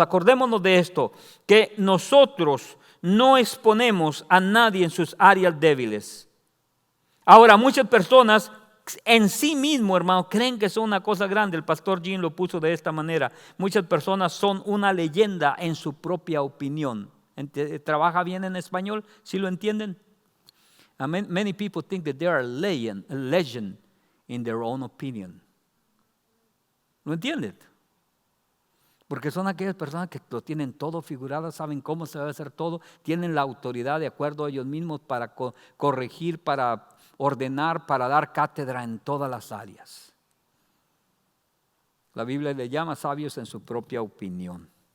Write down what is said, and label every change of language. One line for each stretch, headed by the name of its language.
Spanish: Acordémonos de esto. Que nosotros no exponemos a nadie en sus áreas débiles. Ahora, muchas personas en sí mismo, hermano, creen que son una cosa grande. El pastor Jim lo puso de esta manera. Muchas personas son una leyenda en su propia opinión. ¿Trabaja bien en español? ¿Sí lo entienden?
English: Many people think that they are a legend in their own opinion.
Spanish: ¿Lo entienden? Porque son aquellas personas que lo tienen todo figurado, saben cómo se debe hacer todo, tienen la autoridad de acuerdo a ellos mismos para corregir, para ordenar, para dar cátedra en todas las áreas. La Biblia le llama sabios en su propia opinión.